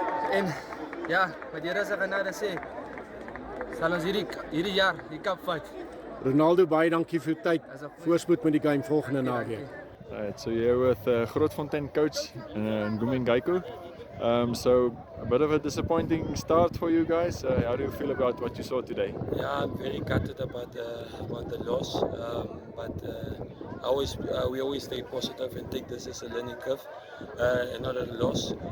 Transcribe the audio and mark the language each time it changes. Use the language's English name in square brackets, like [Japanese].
[Afrikaans] En ja, wat die Here se genade sê, sal ons hierdie jaar die cup fight. Ronaldo, baie dankie vir uw tyd. Voorspoed met die game volgende naweek. [English] Right, so you're with Grootfontein coach Ngumi Ngaiku. So a bit of a disappointing start for you guys. How do you feel about what you saw today? Yeah, I'm very gutted about the loss, but we always stay positive and take this as a learning curve and not a loss.